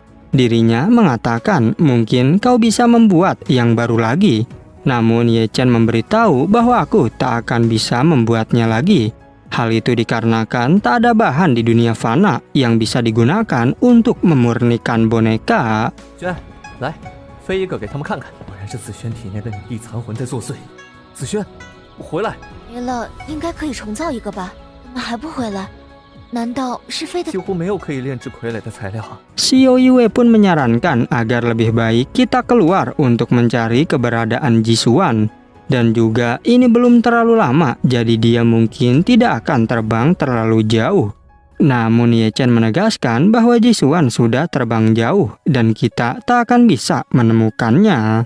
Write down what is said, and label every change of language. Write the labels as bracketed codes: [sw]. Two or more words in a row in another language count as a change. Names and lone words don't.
[id] Dirinya mengatakan mungkin kau bisa membuat yang baru lagi. Namun Ye Chen memberitahu bahwa aku tak akan bisa membuatnya lagi. Hal itu dikarenakan tak ada bahan di dunia fana yang bisa digunakan untuk memurnikan boneka. [zh] 飞一个给他们看看，果然是子轩体内的女帝残魂在作祟。子轩，回来！没了，应该可以重造一个吧？怎么还不回来？难道是飞的？几乎没有可以炼制傀儡的材料。 [id] Xiao Yue pun menyarankan agar lebih baik kita keluar untuk mencari keberadaan Jisuan. Dan juga ini belum terlalu lama, jadi dia mungkin tidak akan terbang terlalu jauh. Namun Ye Chen menegaskan bahwa Jisuan sudah terbang jauh dan kita tak akan bisa menemukannya.